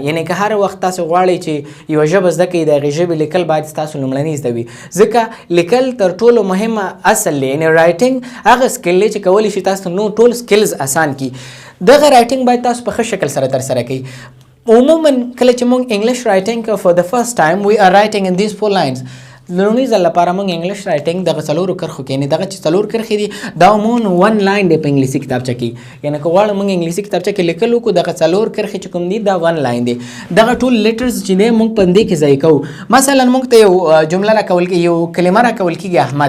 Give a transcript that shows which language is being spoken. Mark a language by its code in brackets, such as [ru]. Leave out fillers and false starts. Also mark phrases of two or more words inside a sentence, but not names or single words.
[ps] یعنی که هر وخت تاسو غواړئ چې یوه ژبه زده کړئ د هغې ژبې لیکل باید ستاسو لومړني زده وي، ځکه لیکل تر ټولو مهمه اصل دی. یعنی رایټینګ هغه سکل دی چې کولی شي تاسو نو ټول سکلز اسان کړي. دغه رایټینګ باید تاسو په ښه شکل سره ترسره کړئ. عموما کله چې موږ [en] English writing کوو for the first time we are writing in these 4 lines. [ps] لومړي ځل لپاره موږ [en] English writing [ps] دغه څلورو کرښو کې، یعنې دغه چې څلور کرښې دي دا عموما 1 لاین دی په انګلیسي کتابچه کې. یعنې که غواړو موږ انګلیسي کتابچه کې لیکل وکړو دغه څلور کرښې چې کوم دي دا 1 لاین دی. دغه ټول لیټرز چې دی موږ په همدې کې ځای کوو. مثلا موږ ته یو جمله راکول کېږي، یو کلمه راکول کېږي احمد.